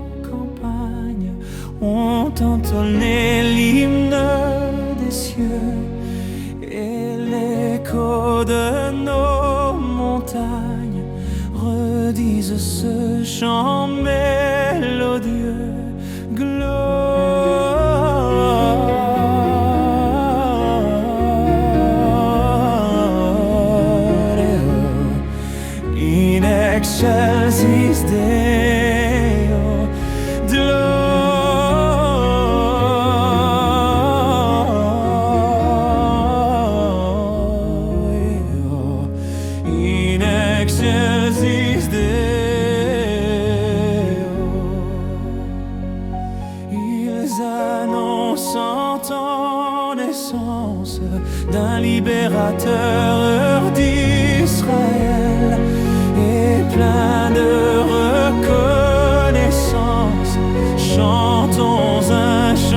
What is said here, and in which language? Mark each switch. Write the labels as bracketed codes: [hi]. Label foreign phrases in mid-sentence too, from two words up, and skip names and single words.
[fr] campagnes ont entonné l'hymne des cieux et l'écho de nos montagnes redisent ce chant mélodieux. [la] In excelsis Deo, Gloria. In excelsis Deo. [fr] Ils annoncent en naissance d'un libérateur d'Israël. Plein de reconnaissance, chantons un